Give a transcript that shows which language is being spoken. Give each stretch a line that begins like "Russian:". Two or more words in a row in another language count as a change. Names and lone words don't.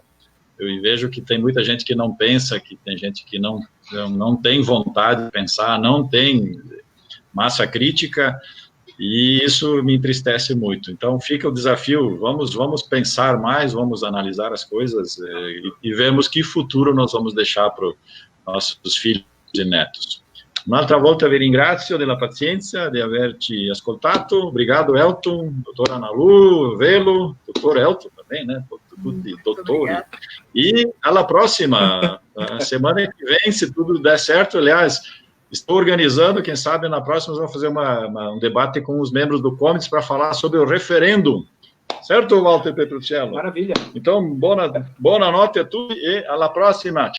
Portuguese: Eu vejo que tem muita gente que não pensa, que tem gente que não tem vontade de pensar, não tem massa crítica, e isso me entristece muito. Então, fica o desafio, vamos pensar mais, vamos analisar as coisas e vemos que futuro nós vamos deixar para os nossos filhos e netos.
Italian: Un'altra volta vi ringrazio della pazienza, di averci ascoltato.
Portuguese: Obrigado, Elton, doutora Ana Lu, Velo, doutor Elton também, né?
Italian: Tutti dottori. E alla prossima,
Portuguese: semana que vem, se tudo der certo. Aliás, estou organizando, quem sabe na próxima nós vamos fazer um debate com os membros do Comites para falar sobre o referendo. Certo, Walter Petruccello? Maravilha. Então, boa noite a
Italian: tutti e alla prossima.